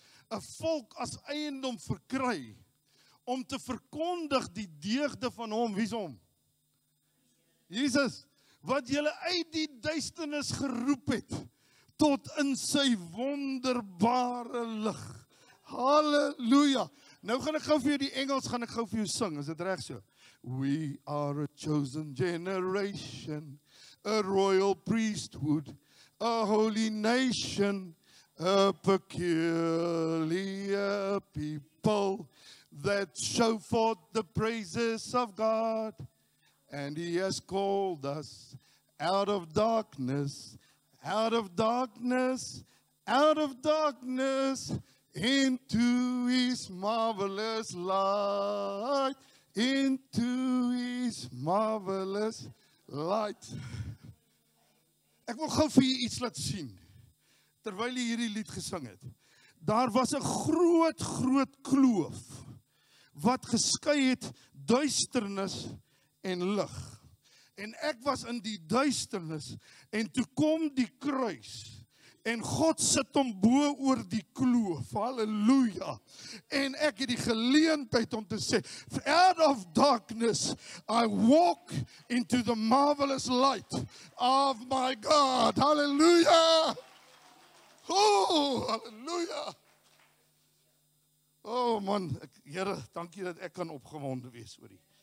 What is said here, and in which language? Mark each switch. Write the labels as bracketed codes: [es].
[af] 'n Volk as eiendom verkry om te verkondig die deugde van hom. Wie is hom? Jesus, wat julle uit die duisternis geroep het tot in sy wonderbare lig. Halleluja. Nou gaan ek gou vir jou die Engels gaan ek gou vir jou sing. Is dit reg so? [en] We are a chosen generation, a royal priesthood, a holy nation, a peculiar people that show forth the praises of God. And he has called us out of darkness, out of darkness, out of darkness, into his marvelous light, into his marvelous light. [af] Ek wil gou vir julle iets laat sien, terwyl jy hierdie lied gesing het. Daar was 'n groot kloof, wat geskei het duisternis en lig. En ek was in die duisternis, en toe kom die kruis, en God sit hom bo oor die kloof, halleluja, en ek het die geleentheid om te sê, [en] out of darkness, I walk into the marvelous light of my God, [af] halleluja, oh, halleluja, oh man, Here, dankie dat ek kan opgewonde wees oor die.